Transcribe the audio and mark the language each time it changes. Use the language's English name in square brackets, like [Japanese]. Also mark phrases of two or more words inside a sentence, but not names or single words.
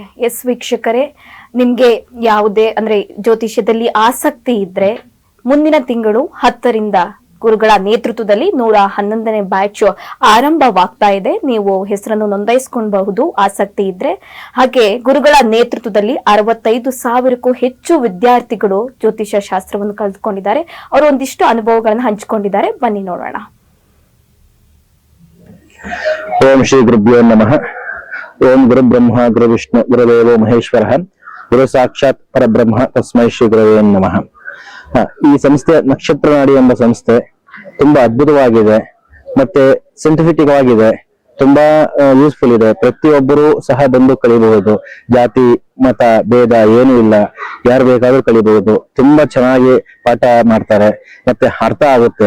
[Kannada] ಎಸ್ ವೀಕ್ಷಕರೇ, ನಿಮ್ಗೆ ಯಾವುದೇ ಅಂದ್ರೆ ಜ್ಯೋತಿಷ್ಯದಲ್ಲಿ ಆಸಕ್ತಿ ಇದ್ರೆ ಮುಂದಿನ ತಿಂಗಳು 10ರಿಂದ ಗುರುಗಳ ನೇತೃತ್ವದಲ್ಲಿ 111ನೇ ಬ್ಯಾಚ್ ಆರಂಭವಾಗ್ತಾ ಇದೆ. ನೀವು ಹೆಸರನ್ನು ನೋಂದಾಯಿಸಿಕೊಳ್ಳಬಹುದು ಆಸಕ್ತಿ ಇದ್ರೆ. ಹಾಗೆ ಗುರುಗಳ ನೇತೃತ್ವದಲ್ಲಿ 65,000ಕ್ಕೂ ಹೆಚ್ಚು ವಿದ್ಯಾರ್ಥಿಗಳು ಜ್ಯೋತಿಷ್ಯ ಶಾಸ್ತ್ರವನ್ನು ಕಲಿತುಕೊಂಡಿದ್ದಾರೆ. ಅವರು ಒಂದಿಷ್ಟು ಅನುಭವಗಳನ್ನು ಹಂಚಿಕೊಂಡಿದ್ದಾರೆ. ಬನ್ನಿ ನೋಡೋಣ. [Sanskrit] ಓಂ ಶ್ರೀ ಗುರುಭ್ಯೋ ನಮಃ. ಓಂ ಗುರು ಬ್ರಹ್ಮ ಗುರು ವಿಷ್ಣು ಗುರುದೇವೋ ಮಹೇಶ್ವರ ಗುರು ಸಾಕ್ಷಾತ್ ಪರಬ್ರಹ್ಮ ತಸ್ಮೈ ಶ್ರೀ ಗುರುವೇ ನಮಃ. [Kannada] ಈ ಸಂಸ್ಥೆ ನಕ್ಷತ್ರ ನಾಡಿ ಎಂಬ ಸಂಸ್ಥೆ ತುಂಬಾ ಅದ್ಭುತವಾಗಿದೆ, ಮತ್ತೆ ಸೈಂಟಿಫಿಕ್ ಆಗಿದೆ, ತುಂಬಾ ಯೂಸ್ಫುಲ್ ಇದೆ. ಪ್ರತಿಯೊಬ್ಬರು ಸಹ ಬಂದು ಕಲಿಬಹುದು. ಜಾತಿ ಮತ ಭೇದ ಏನೂ ಇಲ್ಲ, ಯಾರು ಬೇಕಾದ್ರೂ ಕಲಿಬಹುದು. ತುಂಬಾ ಚೆನ್ನಾಗಿ ಪಾಠ ಮಾಡ್ತಾರೆ, ಮತ್ತೆ ಅರ್ಥ ಆಗುತ್ತೆ.